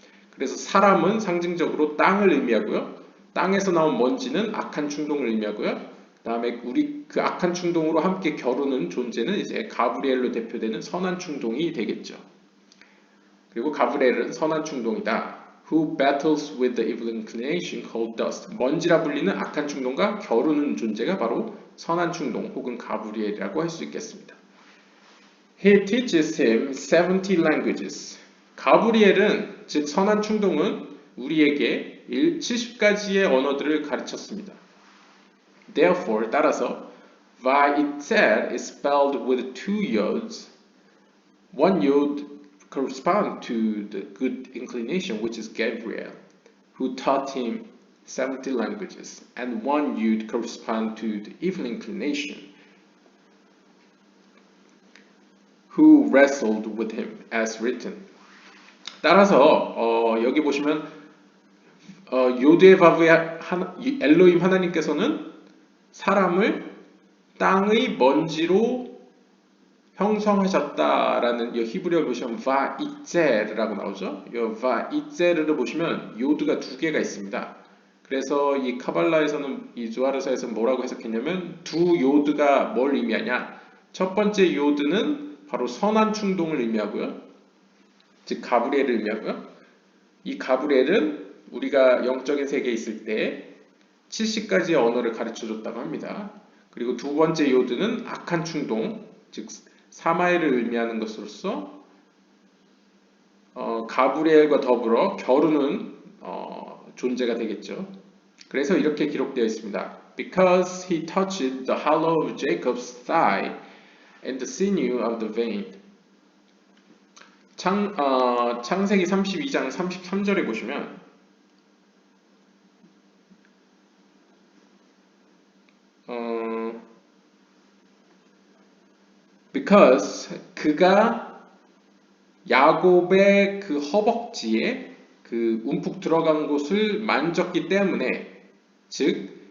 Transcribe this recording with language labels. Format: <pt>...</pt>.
<ko>그래서 사람은 상징적으로 땅을 의미하고요. 땅에서 나온 먼지는 악한 충동을 의미하고요. 그다음에 우리 그 악한 충동으로 함께 겨루는 존재는 이제 가브리엘로 대표되는 선한 충동이 되겠죠. 그리고 가브리엘은 선한 충동이다.</ko> <en>Who battles with the evil inclination called dust.</en> <ko>먼지라 불리는 악한 충동과 겨루는 존재가 바로 선한 충동 혹은 가브리엘이라고 할 수 있겠습니다.</ko> <en>He teaches him 70 languages.</en> <ko>가브리엘은 즉 선한 충동은 우리에게 70가지의 언어들을 가르쳤습니다.</ko> <en>Therefore, 따라서 Va'itzer is spelled with two yods. One yod corresponds to the good inclination, which is Gabriel, who taught him 70 languages, and one yod corresponds to the evil inclination, who wrestled with him, as written.</en> <ko>따라서 여기 보시면 요드의 바브의 엘로임 하나님께서는 사람을 땅의 먼지로 형성하셨다라는 이 히브리어를 보시면 바이제르라고 나오죠. 이 바이제르를 보시면 요드가 두 개가 있습니다. 그래서 이 카발라에서는 이 조아르사에서는 뭐라고 해석했냐면 두 요드가 뭘 의미하냐? 첫 번째 요드는 바로 선한 충동을 의미하고요. 즉 가브리엘을 의미하고요. 이 가브리엘은 우리가 영적인 세계에 있을 때 70가지의 언어를 가르쳐줬다고 합니다. 그리고 두 번째 요드는 악한 충동, 즉 사마엘을 의미하는 것으로서 가브리엘과 더불어 겨루는 존재가 되겠죠. 그래서 이렇게 기록되어 있습니다.</ko> <en>Because he touched the hollow of Jacob's thigh and the sinew of the vein.</en> <ko>창세기 32장 33절에 보시면 because 그가 야곱의 그 허벅지에 그 움푹 들어간 곳을 만졌기 때문에 즉</ko>